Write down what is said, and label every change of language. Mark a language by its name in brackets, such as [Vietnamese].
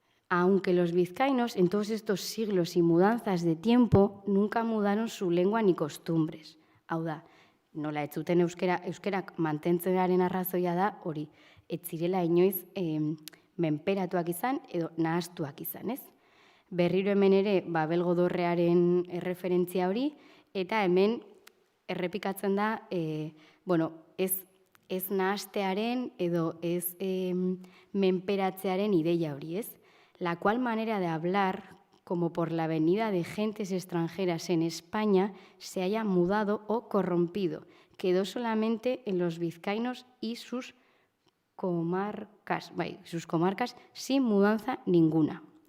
[Spanish] Aunque los vizcaínos en todos estos siglos y mudanzas de tiempo nunca mudaron su lengua ni costumbres. [Basque] Hau da, nola ez zuten euskerak mantentzearen arrazoia da hori, ez zirela inoiz menperatuak izan edo nahastuak izan, ez? Berriro hemen ere Babelgo Dorrearen erreferentzia hori, eta hemen errepikatzen da, ez nahastearen edo ez menperatzearen ideia hori, ez? [Spanish] La cual manera de hablar, como por la venida de gentes extranjeras en España, se haya mudado o corrompido. Quedó solamente en los vizcaínos y sus comarcas sin mudanza ninguna.